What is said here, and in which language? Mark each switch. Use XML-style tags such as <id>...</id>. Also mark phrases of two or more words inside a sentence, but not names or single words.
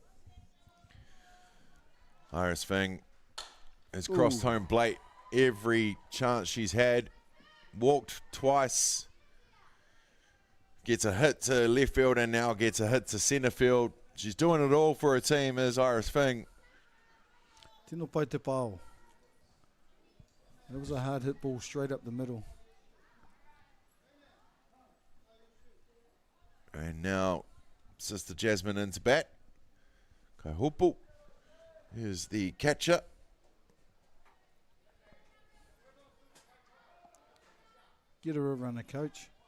<en>Iris Fing has crossed home plate every chance she's had. Walked twice. Gets a hit to left field and now gets a hit to centre field. She's doing it all for her team as Iris Fing.</en> <mi>Tino pai te pao.</mi> <en>That was a hard hit ball straight up the middle. And now Sister Jasmine into bat. Kaihupu is the catcher. Get her a runner, coach.</en>